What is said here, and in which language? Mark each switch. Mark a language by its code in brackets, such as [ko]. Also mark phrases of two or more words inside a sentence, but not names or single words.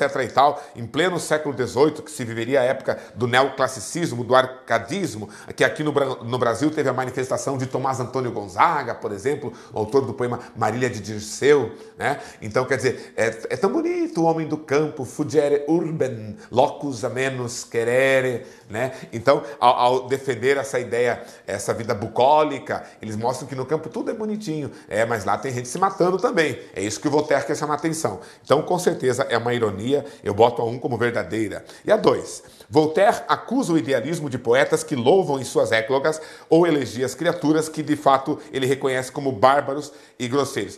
[pt] e tal, em pleno século XVIII, que se viveria a época do neoclassicismo, do arcadismo, que aqui no Brasil teve a manifestação de Tomás Antônio Gonzaga, por exemplo, o autor do poema Marília de Dirceu, né? Então, quer dizer, é tão bonito o homem do campo, [la] fugere urben, locus amenus querere, [pt] né? Então, ao defender essa ideia, essa vida bucólica, eles mostram que no campo tudo é bonitinho, mas lá tem gente se matando também. É isso que o Voltaire quer chamar a atenção. Então, com certeza, é uma ironia. Eu boto a 1 como verdadeira. E a 2, Voltaire acusa o idealismo de poetas que louvam em suas éclogas ou elegias criaturas que, de fato, ele reconhece como bárbaros e grosseiros.